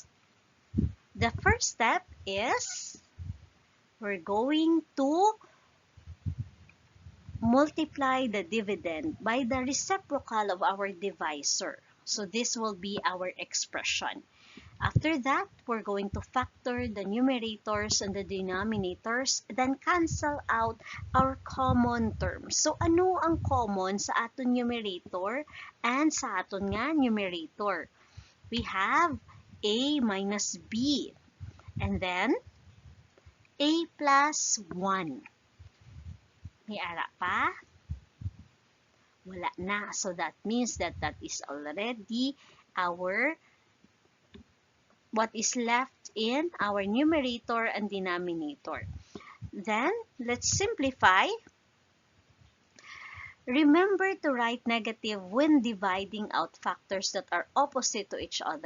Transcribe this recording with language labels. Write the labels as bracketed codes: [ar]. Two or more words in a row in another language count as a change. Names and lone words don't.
[en] The first step is we're going to multiply the dividend by the reciprocal of our divisor. So this will be our expression. After that, we're going to factor the numerators and the denominators, then cancel out our common terms. [hil] So ano ang common sa aton numerator and sa aton nga numerator? [en] We have a minus b, and then a plus 1. [hil] May ara pa? Wala na. [en] So that means that is already our what is left in our numerator and denominator. Then, let's simplify. Remember to write negative when dividing out factors that are opposite to each other.